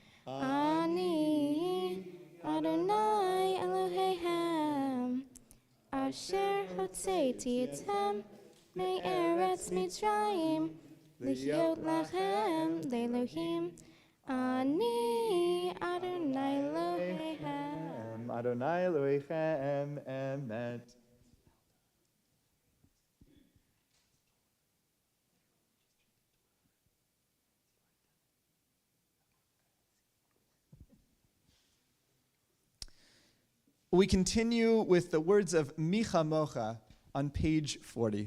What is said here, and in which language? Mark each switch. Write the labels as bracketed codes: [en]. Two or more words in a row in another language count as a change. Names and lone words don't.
[he] אני אדוני אלוהיהם אשר הוצאתי אתם מארץ מצרים להיות לכם לאלוהים אני אדוני אלוהיהם אדוני אלוהיכם אמת. [en] We continue with the words of Micha Mocha on page 40.